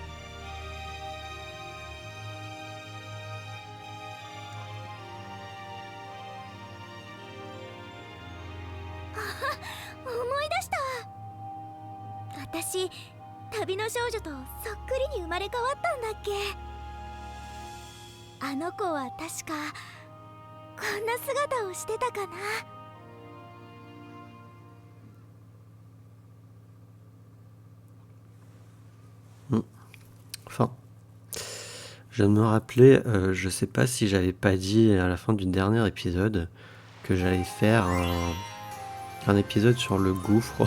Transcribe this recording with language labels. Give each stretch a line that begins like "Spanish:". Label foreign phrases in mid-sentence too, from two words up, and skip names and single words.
Japanese: 思い出した。私、旅の少女とそっくりに生まれ変わったんだっけ。あの子は確かこんな姿をしてたかな。
French: Enfin, je viens de me rappeler, je sais pas si j'avais pas dit à la fin du dernier épisode que j'allais faire un épisode sur le gouffre.